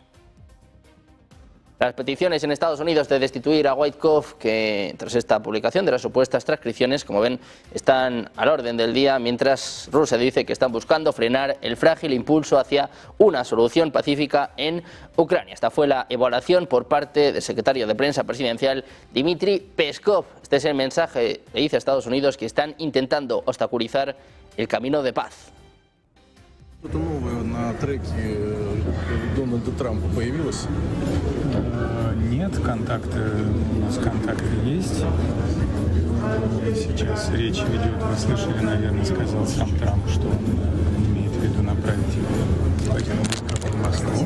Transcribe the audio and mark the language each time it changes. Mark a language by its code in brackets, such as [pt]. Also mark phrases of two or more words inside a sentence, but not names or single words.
[es] Las peticiones en Estados Unidos de destituir a Witkoff, que tras esta publicación de las supuestas transcripciones, como ven, están al orden del día, mientras Rusia dice que están buscando frenar el frágil impulso hacia una solución pacífica en Ucrania. Esta fue la evaluación por parte del secretario de prensa presidencial Dmitry Peskov. Este es el mensaje que dice a Estados Unidos que están intentando obstaculizar el camino de paz. [ru] Что-то новое на треке Дональда Трампа появилось? Нет, у нас контакты есть. Сейчас речь ведет, вы слышали, наверное, сказал сам Трамп, что он имеет в виду направить Владимира Витковского в Москву.